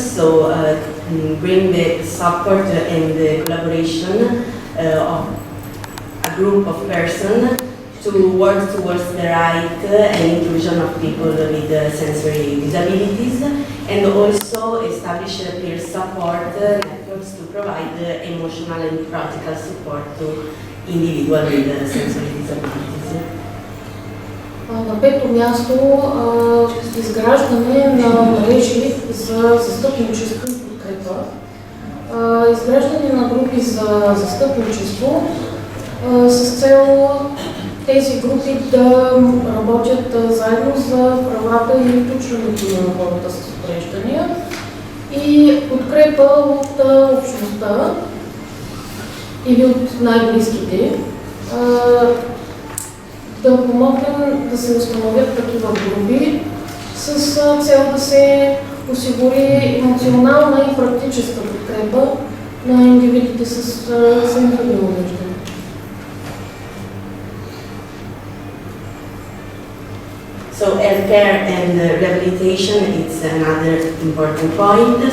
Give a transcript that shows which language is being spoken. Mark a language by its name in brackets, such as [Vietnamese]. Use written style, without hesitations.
[English] So bring the support and the collaboration of a group of persons to work towards the right and inclusion of people with sensory disabilities, and also establish peer support networks to provide emotional and practical support to individuals with sensory disabilities. [Bulgarian] На пето място, изграждане на мрежи за застъпничество и подкрепа. Изграждане на групи за застъпничество с цел тези групи да работят заедно за правата и включването на хората с увреждания и подкрепа от общността или от най-близките, да помогнем да се установят такива групи с цел да се осигури емоционална и практическа подкрепа на индивидите с сензорни увреждания. [English] So healthcare and rehabilitation is another important point.